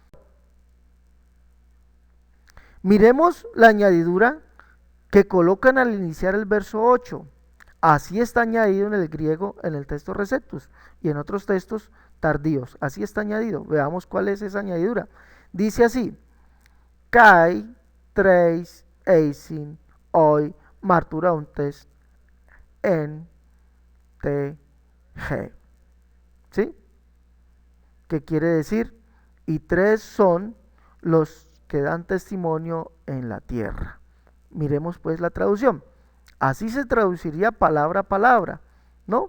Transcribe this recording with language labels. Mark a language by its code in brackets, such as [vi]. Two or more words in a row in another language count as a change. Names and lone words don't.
[es] Miremos la añadidura que colocan al iniciar el verso 8. Así está añadido en el griego, en el texto Receptus y en otros textos tardíos. Así está añadido. Veamos cuál es esa añadidura. Dice así: [el] Καὶ τρεῖς εἰσιν, οἱ μαρτυροῦντες ἐν τῇ γῇ. [es] ¿Sí? ¿Qué quiere decir? Y tres son los que dan testimonio en la tierra. Miremos pues la traducción. Así se traduciría palabra a palabra, ¿no?